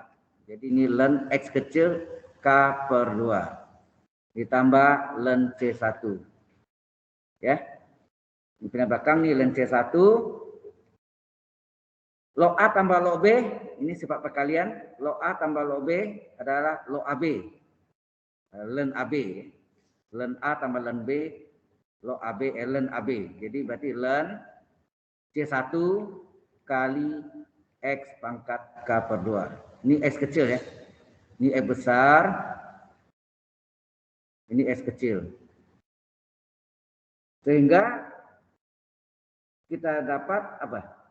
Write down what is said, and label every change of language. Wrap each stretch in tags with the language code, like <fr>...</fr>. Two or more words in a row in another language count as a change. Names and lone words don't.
<id>Jadi ini ln x kecil K per 2. Ditambah ln C1. Ya. Dipindah belakang nih ln C1. Log A tambah log B, ini sifat perkalian. Log A tambah log B adalah log AB. Ln AB. Ln A tambah ln B, log AB, ln AB. Jadi berarti ln C1 kali X pangkat K per 2. Ini X kecil ya. Ini X besar. Ini X kecil. Sehingga kita dapat apa?</id>